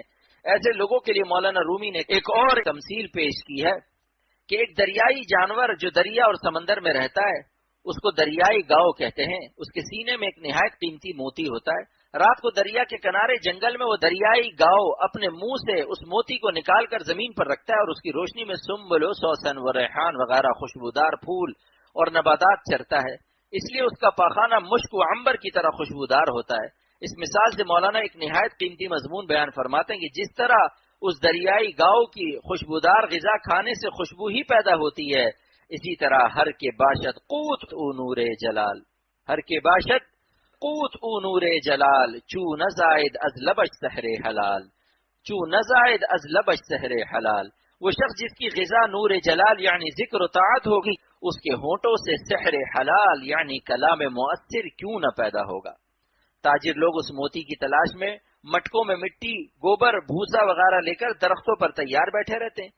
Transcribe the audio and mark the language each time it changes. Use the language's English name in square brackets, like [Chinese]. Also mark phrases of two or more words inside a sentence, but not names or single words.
[Urdu] ایسے لوگوں کے لیے مولانا رومی نے ایک اور تمثیل پیش کی ہے کہ ایک دریائی جانور جو دریا اور سمندر میں رہتا ہے اس کو دریائی گاؤ کہتے ہیں۔ اس کے سینے میں ایک نہایت قیمتی موتی ہوتا ہے۔ رات کو دریا کے کنارے جنگل میں وہ دریائی گاؤ اپنے منہ سے اس موتی کو نکال کر زمین پر رکھتا ہے اور اس کی روشنی میں سنبل و سوسن و ریحان وغیرہ خوشبودار پھول اور نباتات چرتا ہے، اس لیے اس کا پاخانہ مشک و عنبر کی طرح خوشبودار ہوتا ہے۔ اس مثال سے مولانا ایک نہایت قیمتی مضمون بیان فرماتے ہیں کہ جس طرح اس دریائی گاؤ کی خوشبودار غذا کھانے سے خوشبو ہی پیدا ہوتی ہے، اسی طرح [Persian] ہر کے باشد قوت او نور جلال، ہر کے باشد قوت او نور جلال، چو نزائد از لبش سحر حلال، چو نزائد از لبش سحر حلال۔ [Urdu] وہ شخص جس کی غذا نور جلال یعنی ذکر و طاعت ہوگی، اس کے ہونٹوں سے سحر حلال یعنی کلام مؤثر کیوں نہ پیدا ہوگا۔ تاجر لوگ اس موتی کی تلاش میں مٹکوں میں مٹی، گوبر، بھوسا وغیرہ لے کر درختوں پر تیار بیٹھے رہتے ہیں۔